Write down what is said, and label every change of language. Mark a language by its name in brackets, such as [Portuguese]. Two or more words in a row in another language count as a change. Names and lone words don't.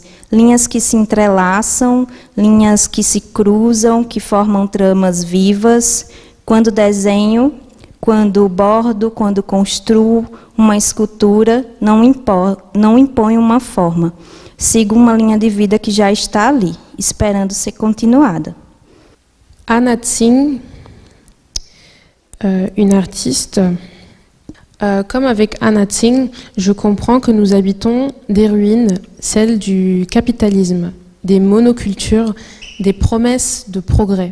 [Portuguese] Linhas que se entrelaçam, linhas que se cruzam, que formam tramas vivas. Quando desenho, quando bordo, quando construo uma escultura, não imponho uma forma. Sigo uma linha de vida que já está ali, esperando ser continuada. [French] Anna Tsing, une artiste. Comme avec Anna Tsing, je comprends que nous habitons des ruines, celles du capitalisme, des monocultures, des promesses de progrès.